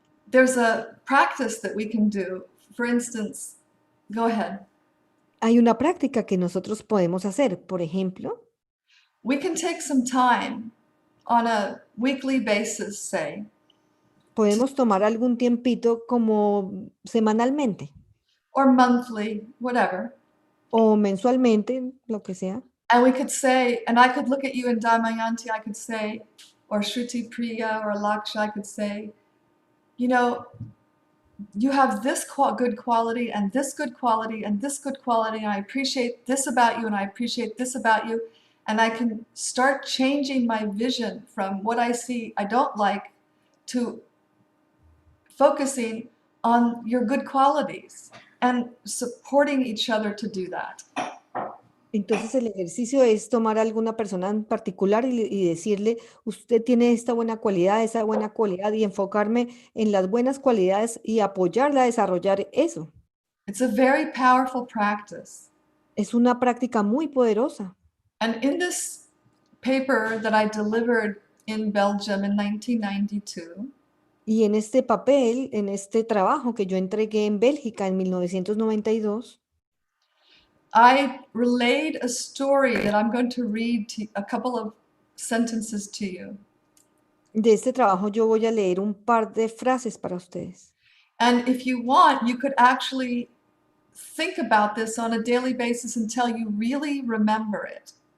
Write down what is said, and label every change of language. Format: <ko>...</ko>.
<en>There's a practice that we can do. For instance, go ahead.</en> <es>Hay una práctica que nosotros podemos hacer. Por ejemplo,</es> <en>We can take some time on a weekly basis, say,</en> <es>podemos tomar algún tiempito como semanalmente</es> <en>or monthly, whatever.</en> <es>o mensualmente, lo que sea.</es> <en>And we could say, and I could look at you in Damayanti, I could say, or Shruti Priya or Laksha, I could say, you have this good quality and this good quality and this good quality, and I appreciate this about you and I appreciate this about you. And I can start changing my vision from what I see I don't like to focusing on your good qualities and supporting each other to do that.</en> <es>Entonces el ejercicio es tomar a alguna persona en particular y decirle, usted tiene esta buena cualidad, esa buena cualidad, y enfocarme en las buenas cualidades y apoyarla a desarrollar eso.</es> <en>It's a very powerful practice.</en> <es>Es una práctica muy poderosa.</es> <en>And in this paper that I delivered in Belgium in 1992,</en> <es>Y en este papel, en este trabajo que yo entregué en Bélgica en 1992,</es> <en>I relayed a story that I'm going to read a couple of sentences to you.</en> <es>de este trabajo yo voy a leer un par de frases para ustedes.</es> <en>And if you want, you could actually think about this on a daily basis until you really remember it.</en>